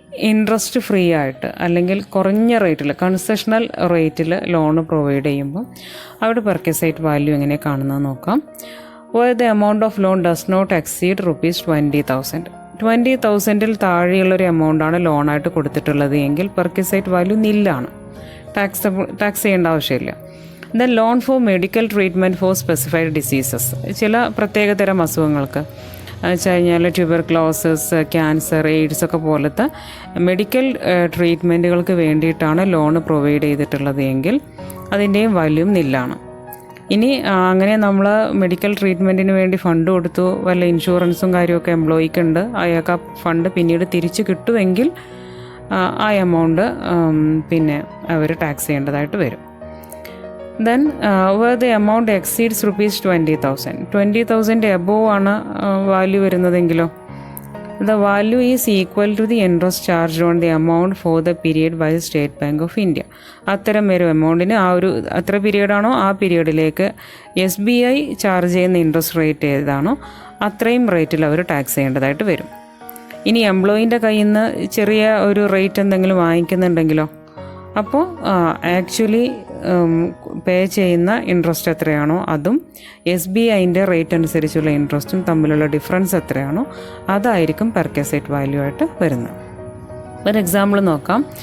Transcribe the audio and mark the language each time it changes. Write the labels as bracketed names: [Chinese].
[Malayalam] Interest free ആയിട്ട് അല്ലെങ്കിൽ കുറഞ്ഞ റേറ്റിൽ കൺസെഷണൽ റേറ്റിൽ ലോണ് പ്രൊവൈഡ് ചെയ്യുമ്പോൾ അവിടെ പെർക്വിസൈറ്റ് വാല്യൂ എങ്ങനെ കാണുന്നത് നോക്കാം. [English] where the amount of loan does not exceed ₹20,000. [Malayalam] 20,000 താഴെയുള്ളൊരു എമൗണ്ടാണ് ലോണായിട്ട് കൊടുത്തിട്ടുള്ളത് എങ്കിൽ പെർക്വിസൈറ്റ് വാല്യൂ നില്ലാണ്, ടാക്സ് ചെയ്യേണ്ട ആവശ്യമില്ല. [English] Then loan for medical treatment for specified diseases. [Malayalam] ചില പ്രത്യേകതരം അസുഖങ്ങൾക്ക് വെച്ച് കഴിഞ്ഞാൽ ട്യൂബർക്ലോസിസ്, ക്യാൻസർ, എയ്ഡ്സ് ഒക്കെ പോലത്തെ മെഡിക്കൽ ട്രീറ്റ്മെൻറ്റുകൾക്ക് വേണ്ടിയിട്ടാണ് ലോൺ പ്രൊവൈഡ് ചെയ്തിട്ടുള്ളത് എങ്കിൽ അതിൻ്റെയും വാല്യൂ നില്ലാണ്. ഇനി അങ്ങനെ നമ്മൾ മെഡിക്കൽ ട്രീറ്റ്മെൻറ്റിന് വേണ്ടി ഫണ്ട് കൊടുത്തു, വല്ല ഇൻഷുറൻസും കാര്യമൊക്കെ എംപ്ലോയിക്ക് ഉണ്ട്, അയാൾക്ക് ആ ഫണ്ട് പിന്നീട് തിരിച്ച് കിട്ടുമെങ്കിൽ ആ എമൗണ്ട് പിന്നെ അവർ ടാക്സ് ചെയ്യേണ്ടതായിട്ട് വരും. [English] Then where the amount exceeds ₹20,000. [Malayalam] 20,000 above ആണ് value വരുന്നതെങ്കിലോ [English] the value is equal to the interest charged on the amount for the period by the State Bank of India. [Malayalam] അത്തരം ഒരു എമൗണ്ടിന് അത്ര പീരീഡാണോ ആ പീരീഡിലേക്ക് SBI ചാർജ് ചെയ്യുന്ന interest rate ഏതാണോ അത്രയും റേറ്റിൽ അവർ tax ചെയ്യേണ്ടതായിട്ട് വരും. ഇനി എംപ്ലോയീൻ്റെ കയ്യിൽ നിന്ന് ചെറിയ ഒരു റേറ്റ് എന്തെങ്കിലും വാങ്ങിക്കുന്നുണ്ടെങ്കിലോ അപ്പോൾ ആക്ച്വലി പേ ചെയ്യുന്ന ഇൻട്രസ്റ്റ് എത്രയാണോ അതും SBIൻ്റെ റേറ്റ് അനുസരിച്ചുള്ള ഇൻട്രസ്റ്റും തമ്മിലുള്ള ഡിഫറൻസ് എത്രയാണോ അതായിരിക്കും പെർക്വിസൈറ്റ് വാല്യൂ ആയിട്ട് വരുന്നത്. ഒരു എക്സാമ്പിൾ നോക്കാം.